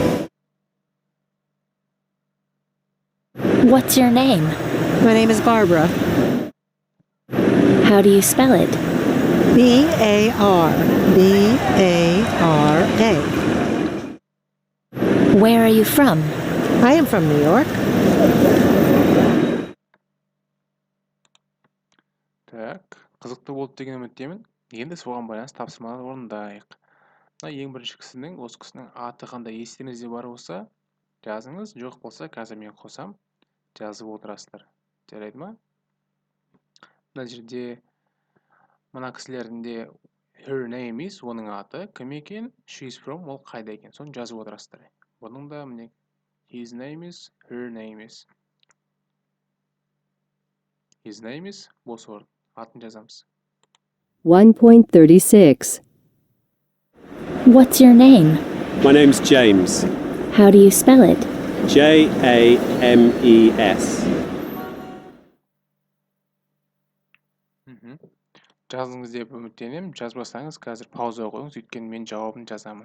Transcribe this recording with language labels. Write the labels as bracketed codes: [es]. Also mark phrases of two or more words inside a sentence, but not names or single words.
[en] What's your name? My name is Barbara. How do you spell it? B-A-R. B-A-R-A. Where are you from? I am from New York. [kk] Так, қызықты болды деген үміттемін. Енді соған байланысты тапсырмалар орындайық. Мына ең бірінші кісінің, осы кісінің аты қандай естеріңізде бар болса, жазыңыз. Жоқ болса, қазір мен қосам, жазып отырасыздар. Жарайды ма? Мына жерде мына кісілердің де [en] her name is, [kk] оның аты кім екен, [en] she is from, [kk] ол қайда екен, соны жазып отырасыздар. Бұның да міне [en] his name is, her name is. His name is, [kk] бос орын, атын жазамыз. 1.36. [en] What's your name? My name's James. How do you spell it? James. [kk] Жазыңыз деп үміттенемін. Жазбасаңыз қазір пауза қойыңыз, өйткені мен жауабын жазамын.